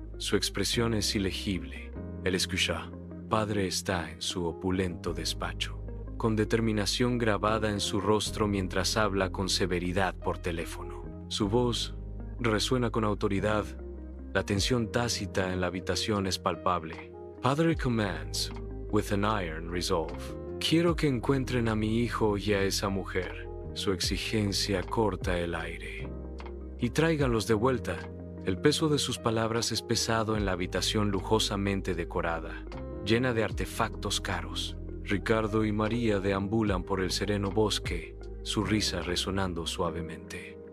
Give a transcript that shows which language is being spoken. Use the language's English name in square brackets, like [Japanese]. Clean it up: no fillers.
[Spanish] Su expresión es ilegible. El escucha. Padre está en su opulento despacho, con determinación grabada en su rostro mientras habla con severidad por teléfono. Su voz resuena con autoridad. La tensión tácita en la habitación es palpable. [English] Padre commands, with an iron resolve. [Spanish] Quiero que encuentren a mi hijo y a esa mujer. Su exigencia corta el aire. Y tráiganlos de vuelta. El peso de sus palabras es pesado en la habitación lujosamente decorada, llena de artefactos caros. Ricardo y María deambulan por el sereno bosque, su risa resonando suavemente.